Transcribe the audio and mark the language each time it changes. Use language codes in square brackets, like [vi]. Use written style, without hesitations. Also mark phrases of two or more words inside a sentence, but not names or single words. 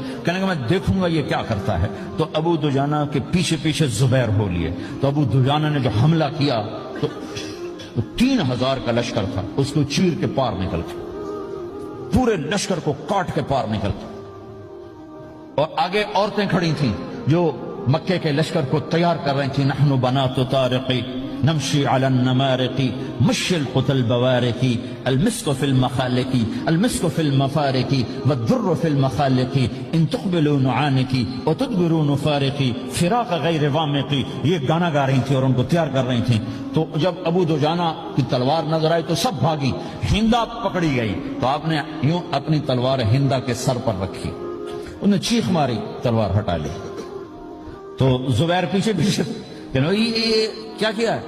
[hi] कहने का मैं देखूंगा ये क्या करता है। तो अबू दुजाना के पीछे पीछे जुबैर हो लिए। तो अबू दुजाना ने जो हमला किया तो 3000 का लश्कर था, उसको चीर के पार निकल गया, पूरे लश्कर को काट के पार निकल गया। और आगे औरतें खड़ी थीं जो मक्के के लश्कर को तैयार कर रही थी। [ar] نحن بنات طارق نمشي على النمارق مشي القطا البوارق المسك في المخانق المسك في المفارق والدر في المخانق إن تقبلوا نعانق و تدبروا نفارق فراق غير وامق. [hi] ये गाना गा रही थी और उनको तैयार कर रही थी। तो जब अबू दुजाना की तलवार नजर आई तो सब भागी, हिंदा पकड़ी गई। तो आपने यूं अपनी तलवार हिंदा के सर पर रखी, उन्हें चीख मारी, तलवार हटा ली। तो जुबैर पीछे पीछे ये क्या किया है?